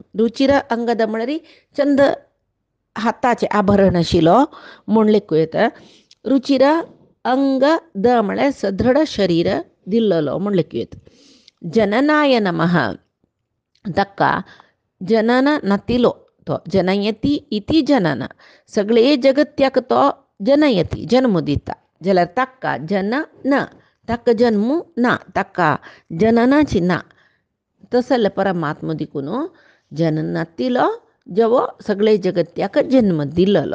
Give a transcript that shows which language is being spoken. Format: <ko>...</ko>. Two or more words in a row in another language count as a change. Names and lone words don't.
<kok>रुचिर अंगद म्हळ्यार चंद हाताचे आभरण आशिल्लो म्हूण लेखूं येता. रुचिर अंग द म्हळ्यार सदृढ शरीर दिल्लो म्हूण लेखूं येता.</kok> <sa>जननाय नमः.</sa> <kok>ताका जनन नातिलो तो</kok> <sa>जनयती इति जनन.</sa> <kok>सगळे जगत्याक तो जनयती जन्म दिता जाल्यार ताका जन न, ताका जन्म ना, ताका जननाची ना. तसले परमात्मा दिकून जनन नातिलो जवो सगळे जगत्याक जन्म दिल्लो.</kok>